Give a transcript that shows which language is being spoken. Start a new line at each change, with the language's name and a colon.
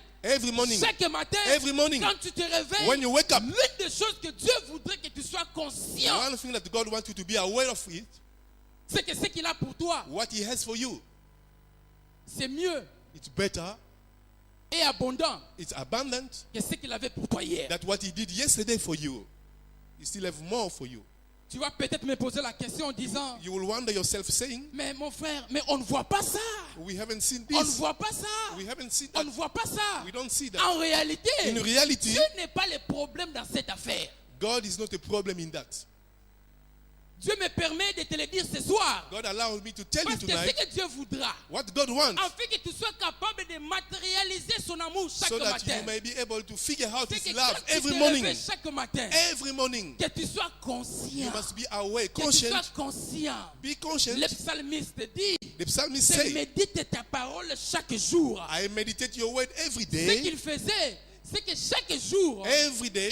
English: Every morning, every morning,
French: quand tu te réveilles,
English: when you wake up,
French: l'une des choses que Dieu voudrait que tu sois conscient,
English: one thing that God wants you to be aware of it,
French: c'est que ce qu'il a pour toi,
English: what He has for you,
French: c'est mieux
English: it's better,
French: et abondant
English: it's abundant,
French: que ce qu'il avait pour toi hier.
English: that what He did yesterday for you, He still have more for you.
French: Tu vas peut-être me poser la question en disant,
English: You will wonder yourself saying,
French: mais mon frère, mais on ne voit pas ça.
English: we haven't seen
French: On ne
English: this,
French: voit pas ça.
English: we haven't seen
French: On
English: that,
French: ne voit pas ça.
English: we don't see that.
French: En réalité,
English: In reality,
French: Dieu n'est pas le problème dans cette affaire.
English: God is not a problem in that.
French: Dieu me permet de te le dire ce soir.
English: God allows me to tell you
French: Parce que ce
English: tonight
French: que Dieu voudra,
English: what God wants,
French: afin que tu sois capable de matérialiser son amour chaque
English: so that
French: matin.
English: you may be able to figure out
French: C'est que
English: His
French: quand
English: love
French: tu
English: every
French: te
English: morning.
French: réveilles chaque matin,
English: Every morning,
French: que tu sois
English: you
French: conscient.
English: must be aware,
French: Que tu sois conscient, conscient.
English: be conscient.
French: Le psalmiste dit,
English: The psalmist
French: c'est
English: say,
French: médite ta parole chaque jour.
English: I meditate your word every
French: Ce
English: day.
French: qu'il faisait, c'est que chaque jour,
English: Every day,